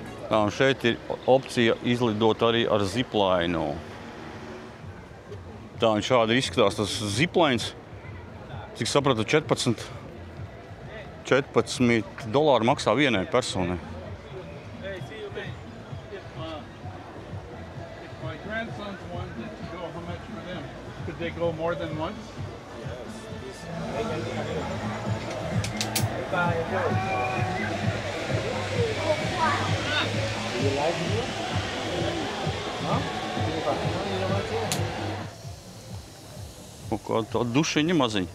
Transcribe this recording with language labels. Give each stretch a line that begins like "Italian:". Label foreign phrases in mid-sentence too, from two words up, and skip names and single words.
Latvian: Tā, un šeit ir opcija izlidot arī ar ziplainu. Tā, un šādi izskatās tas ziplains. Cik sapratu, $14 maksā vienai personai.
English: Could they go more than once?
Latvian: Kaut kāda tāda dušiņa maziņa.